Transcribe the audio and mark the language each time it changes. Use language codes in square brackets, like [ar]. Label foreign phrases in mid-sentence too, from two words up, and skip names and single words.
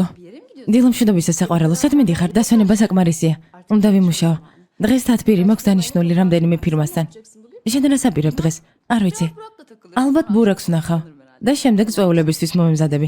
[tr] Bir yere mi gidiyorsun? [ka] დილამშვიდობისა საყვარელო, სად მიდიხარ? დასვენება საკმარისია. უნდა ვიმუშაო. დღეს თათბირი მაქვს დანიშნული რამდენიმე ფირმასთან. შენ რას აპირებ დღეს? არ ვიცი. [tr] Burak'la takılıyorsun. [ka] ალბათ ბურაკს ვნახავ და შემდეგ წვეულებისთვის მომემზადები.